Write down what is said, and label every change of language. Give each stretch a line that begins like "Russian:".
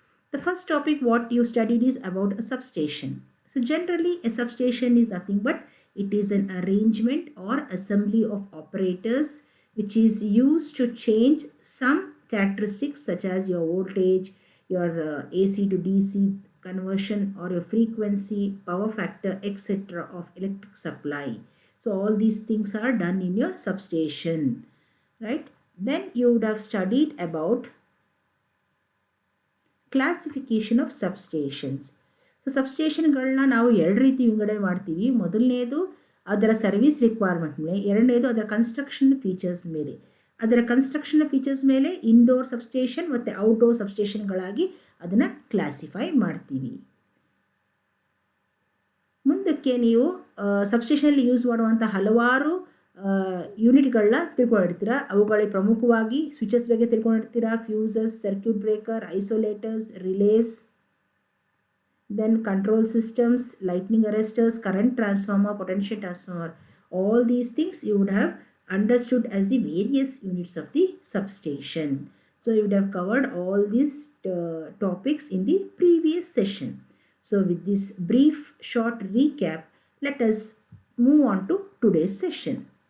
English: The first topic what you studied is about a substation. So generally a substation is nothing but it is an arrangement or assembly of operators which is used to change some characteristics such as your voltage, your AC to DC conversion or your frequency, power factor, etc. of electric supply. So all these things are done in your substation, right? Then you would have studied about classification of substations.
Kannada: So ಸಬ್ಸ್ಟೇಷನ್ಗಳನ್ನ ನಾವು ಎರಡು ರೀತಿ ವಿಂಗಡಣೆ ಮಾಡ್ತೀವಿ. ಮೊದಲನೇದು ಅದರ service requirement ಮೇಲೆ, ಎರಡನೇದು ಅದರ ಕನ್ಸ್ಟ್ರಕ್ಷನ್ ಫೀಚರ್ಸ್ ಮೇಲೆ. ಅದರ ಕನ್ಸ್ಟ್ರಕ್ಷನ್ ಫೀಚರ್ಸ್ ಮೇಲೆ ಇಂಡೋರ್ ಸಬ್ಸ್ಟೇಷನ್ ಮತ್ತು ಔಟ್ಡೋರ್ ಸಬ್ಸ್ಟೇಷನ್ಗಳಾಗಿ ಅದನ್ನು ಕ್ಲಾಸಿಫೈ ಮಾಡ್ತೀವಿ. ಮುಂದಕ್ಕೆ ನೀವು ಸಬ್ಸ್ಟೇಷನಲ್ಲಿ ಯೂಸ್ ಮಾಡುವಂಥ ಹಲವಾರು ಯೂನಿಟ್ಗಳನ್ನ ತಿಳ್ಕೊಂಡಿರ್ತೀರ. ಅವುಗಳಿಗೆ ಪ್ರಮುಖವಾಗಿ ಸ್ವಿಚಸ್ ಬಗ್ಗೆ ತಿಳ್ಕೊಂಡಿರ್ತೀರ, fuses, circuit breaker, ಐಸೋಲೇಟರ್ಸ್, relies, then control systems, lightning ಅರೆಸ್ಟರ್ಸ್, current transformer, potential transformer.
English: All these things you would have understood as the various units of the substation. So you would have covered all these topics in the previous session. So with this brief short recap, let us move on to today's session.